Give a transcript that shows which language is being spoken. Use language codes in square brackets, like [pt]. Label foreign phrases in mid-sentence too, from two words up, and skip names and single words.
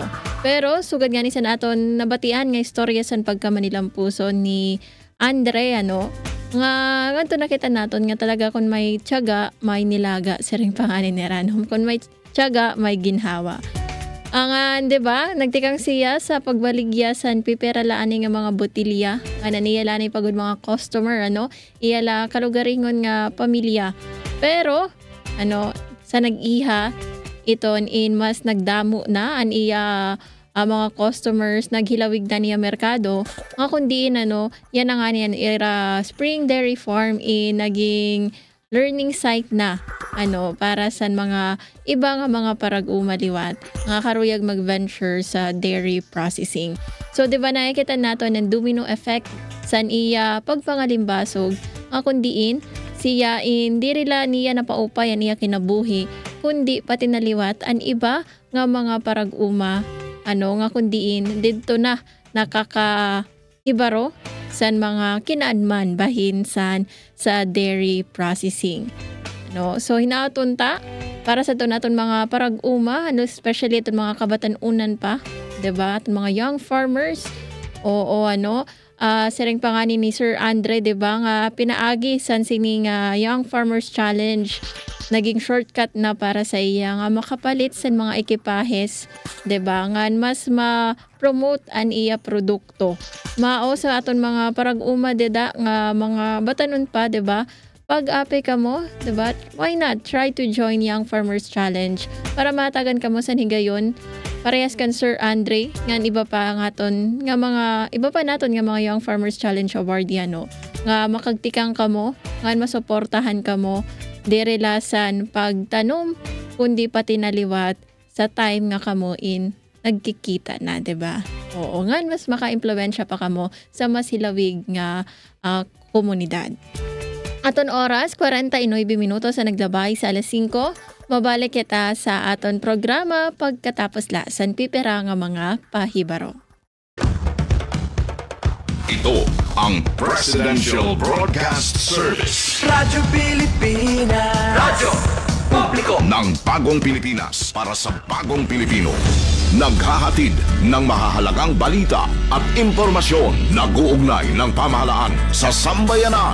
[war] Pero sugad nga ni sa naton nabatian nga istorya san pagkamanilampuson ni Andre nga nganto nakita naton nga talaga kun [tl] may tiyaga may nilaga [war] siring panganin ni Ranom, kun may tiyaga may ginhawa. Ang diba, nagtikang siya sa pagbaligya san piperalaan nga mga botilya nga naniyala ni pagod mga customer iyala kalugaringon nga pamilya. Pero sa nag-iha iton in mas nagdamo na an iya mga customers naghilawig na niya merkado nga kundi yan nga niyan era Spring Dairy Farm naging [en] learning site [war] na para sa mga iba nga mga parag-umaliwat nga karuyag mag-venture sa [en] dairy processing. [war] So diba nakikita nato ng [en] domino effect [war] san iya pagpangalimbasog nga kundiin siya hindi rila niya napaupay niya kinabuhi kundi pati naliwat an iba nga mga parag-uma nga kundiin didto na nakakahibaro san mga kinaadman bahin sa [en] dairy processing. [war] So hinaatunta para sa naton mga parag-uma especially itong mga kabatan-unan pa, diba? [en] At mga young farmers siring pangani ni Sir Andre, [war] diba nga pinaagi san sini nga Young Farmers Challenge naging shortcut na para sa iya nga makapalit sa [en] mga ekipahes, diba? [war] Nga mas ma-promote an iya produkto. Mao sa aton mga parag-uma nga mga batanon pa, diba? Pag-ape ka mo, diba? [en] Why not try to join Young Farmers Challenge [war] para matagan ka mo sa higayon. Parehas kan Sir Andre, nga iba pa naton nga mga Young Farmers Challenge Awardee nga makagtikang ka mo, nga masuportahan ka mo direlasan pagtanom kundi pati naliwat sa time nga kamo nagkikita na, diba? Oo, nga mas maka-impluwensya pa kamo sa mas hilawig nga komunidad. Aton oras 49 minutos sa naglabay sa alas 5. Mabalik kita sa aton programa pagkatapos lasan pipera nga mga pahibaro. [tl] Ito ang Presidential Broadcast Service. Radyo Pilipinas. Radyo Publiko ng Bagong Pilipinas para sa Bagong Pilipino. naghahatid ng mahahalagang balita at impormasyon nag-uugnay ng pamahalaan sa sambayanan.